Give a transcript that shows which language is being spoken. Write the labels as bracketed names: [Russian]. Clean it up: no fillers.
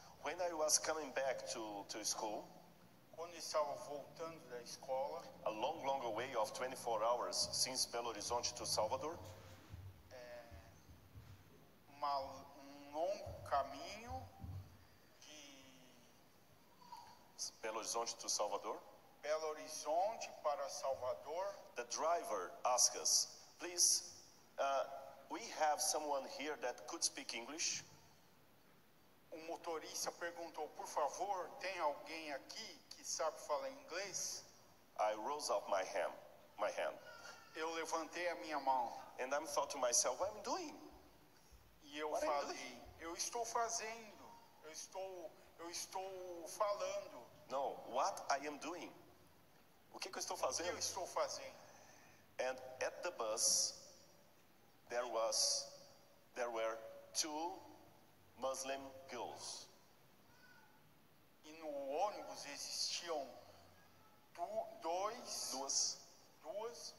[English] When I was coming back to school, [Portuguese] Quando eu estava voltando da escola, [English] a long way of 24 hours since Belo Horizonte to Salvador, [Portuguese] um longo caminho de [English] Belo Horizonte to Salvador, [Portuguese] Belo Horizonte para Salvador. [English] the driver asked us, please, we have someone here that could speak English. [Portuguese] O motorista perguntou, por favor, tem alguém aqui que sabe falar inglês? [English] I rose up my hand, [Portuguese] Eu levantei a minha mão [English] and I thought to myself, what am I doing? [Portuguese] e eu [English] What are you [Portuguese] falei, eu estou fazendo, eu estou falando, [English] No, what I am doing? [Portuguese] O que eu estou o que eu fazendo? estou fazendo? [English] And at the bus, there were two Muslim girls. [Portuguese] E no ônibus tempos existiam duas